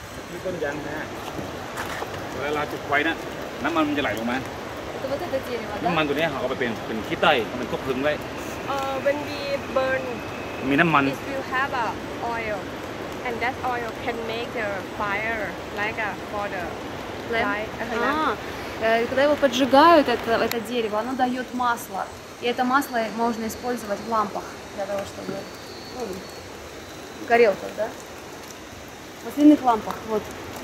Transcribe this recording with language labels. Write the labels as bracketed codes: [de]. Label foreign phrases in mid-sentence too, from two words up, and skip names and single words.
[th] มีต้นยางนะเวลาจุดไฟนะน้ำมันจะไหลลงมา [ru] Это вот это дерево, [th] น้ำมัน [ru] да? [th] ตัวนี้เขาเอาไปเป็นขี้ใต้มันก็พึงไว้ [en] When we burn, [th] มีน้ำมัน [en] it will have a oil, and that oil can make the fire like for the light. [ru] Когда его поджигают, это дерево, оно дает масло. И это масло можно использовать в лампах для того, чтобы... в горелках, да? В масляных лампах, вот.